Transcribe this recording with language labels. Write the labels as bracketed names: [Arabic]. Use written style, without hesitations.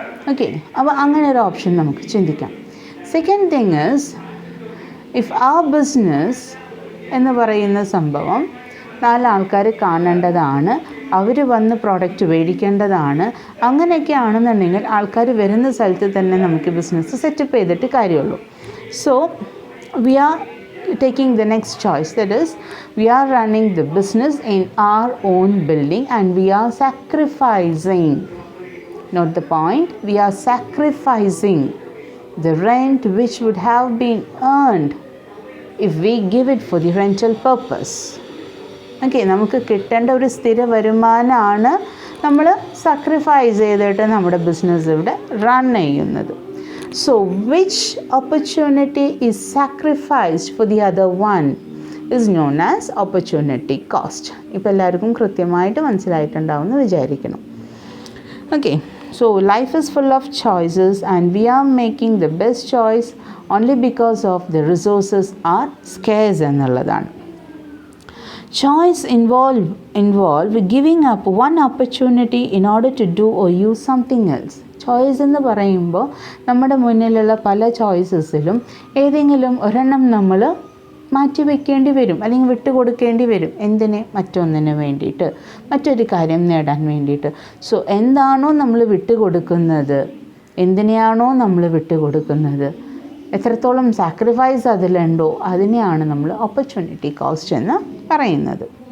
[Malayalam] Okay, അപ്പോൾ അങ്ങനെ ഒരു ഓപ്ഷൻ നമുക്ക് ചിന്തിക്കാം. [English] second thing is, if [Malayalam] ആ ബിസിനസ് എന്ന് പറയുന്ന സംഭവം 4 ആൾക്കാർ കാണേണ്ടതാണ്, അവർ വന്ന് പ്രോഡക്റ്റ് മേടിക്കേണ്ടതാണ്. അങ്ങനെയൊക്കെ ആണെന്നുണ്ടെങ്കിൽ ആൾക്കാർ വരുന്ന സ്ഥലത്ത് തന്നെ നമുക്ക് ബിസിനസ് സെറ്റപ്പ് ചെയ്തിട്ട് കാര്യമുള്ളൂ. [English] So we are taking the next choice, that is we are running the business in our own building and we are sacrificing, note the point, we are sacrificing the rent which would have been earned if we give it for the rental purpose. [Malayalam] Okay, നമുക്ക് കിട്ടേണ്ട ഒരു സ്ഥിര വരുമാനമാണ് നമ്മൾ sacrifice ചെയ്തിട്ട് നമ്മുടെ business ഇവിടെ run ചെയ്യുന്നത്. [English] So which opportunity is sacrificed for the other one is known as opportunity cost. [Malayalam] ഇപ്പോൾ എല്ലാവർക്കും കൃത്യമായിട്ട് മനസ്സിലായിട്ടുണ്ടാവുമെന്ന് വിചാരിക്കണം. Okay, [English] so life is full of choices and we are making the best choice only because of the resources are scarce [Malayalam] എന്നുള്ളതാണ്. [English] Choice involve giving up one opportunity in order to do or use something else. [Malayalam] Choice എന്ന് പറയുമ്പോൾ നമ്മുടെ മുന്നിലുള്ള പല ചോയ്സസിലും ഏതെങ്കിലും ഒരെണ്ണം നമ്മൾ മാറ്റി വയ്ക്കേണ്ടി വരും, അല്ലെങ്കിൽ വിട്ടുകൊടുക്കേണ്ടി വരും. എന്തിന്? മറ്റൊന്നിന് വേണ്ടിയിട്ട്, മറ്റൊരു കാര്യം നേടാൻ വേണ്ടിയിട്ട്. സോ എന്താണോ നമ്മൾ വിട്ടുകൊടുക്കുന്നത്, എന്തിനെയാണോ നമ്മൾ വിട്ടുകൊടുക്കുന്നത്, എത്രത്തോളം സാക്രിഫൈസ് അതിലുണ്ടോ അതിനെയാണ് നമ്മൾ ഓപ്പർച്യൂണിറ്റി കോസ്റ്റ് എന്ന് പറയുന്നത്.